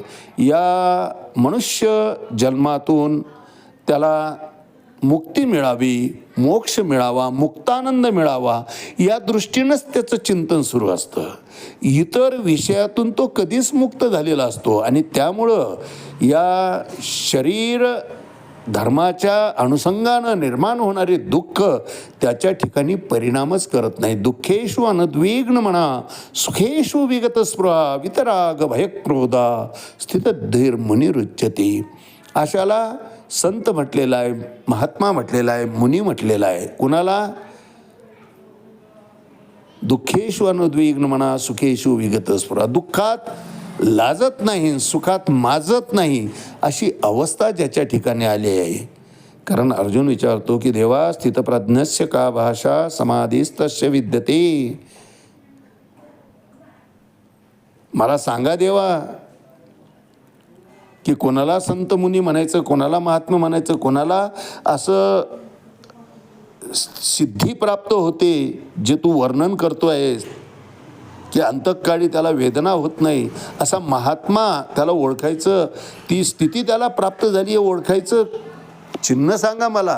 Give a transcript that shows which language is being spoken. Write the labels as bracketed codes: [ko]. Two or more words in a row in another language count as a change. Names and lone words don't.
[mr] या मनुष्य जन्मातून त्याला मुक्ती मिळावी, मोक्ष मिळावा, मुक्तानंद मिळावा, या दृष्टीनंच त्याचं चिंतन सुरू असतं. इतर विषयातून तो कधीच मुक्त झालेला असतो आणि त्यामुळं या शरीर धर्माच्या अनुषंगानं निर्माण होणारे दुःख त्याच्या ठिकाणी परिणामच करत नाही. [sa] दुःखेषु अनद्विग्न म्हणा, सुखेषु विगत स्पृहा, वितराग भयक्रोधा, स्थितधीर मुनिरुच्यते. [mr] अशाला संत म्हटलेला आहे, महात्मा म्हटलेला आहे, मुनी म्हटलेला आहे. कुणाला? [sa] दुःखेषु अनुद्विग्न म्हणा, सुखेषु विगत स्पृहा. [mr] दुःखात लाजत नाही, सुखात माजत नाही, अशी अवस्था ज्याच्या ठिकाणी आली आहे. कारण अर्जुन विचारतो की देवा, [sa] स्थितप्रज्ञस्य का भाषा, समाधीस्तस्य विद्यते. [mr] मला सांगा देवा की कोणाला संत मुनी म्हणायचं, कोणाला महात्मा म्हणायचं, कोणाला असं सिद्धी प्राप्त होते जे तू वर्णन करतो आहेस की अंतःकाळी त्याला वेदना होत नाही, असा महात्मा त्याला ओळखायचं, ती स्थिती त्याला प्राप्त झाली आहे ओळखायचं चिन्ह सांगा मला.